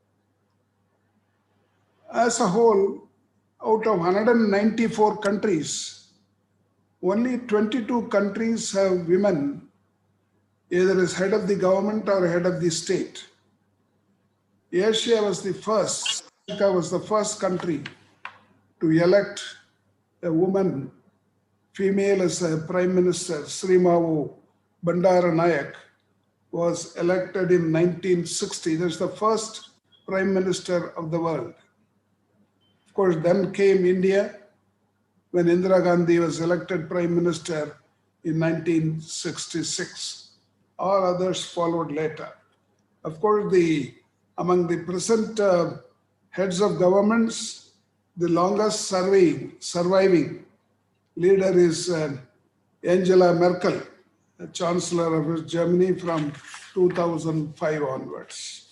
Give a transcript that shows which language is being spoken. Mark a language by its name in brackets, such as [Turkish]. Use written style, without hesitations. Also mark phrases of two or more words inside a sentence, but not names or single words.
[English] As a whole, out of 194 countries, only 22 countries have women either as head of the government or head of the state. Asia was the first, Africa was the first country to elect a woman, female as a prime minister. Srimavu Bandaranayak was elected in 1960. That's the first prime minister of the world. Of course, then came India when Indira Gandhi was elected prime minister in 1966. All others followed later. Of course, among the present heads of governments, the longest surviving leader is Angela Merkel, the Chancellor of Germany from 2005 onwards.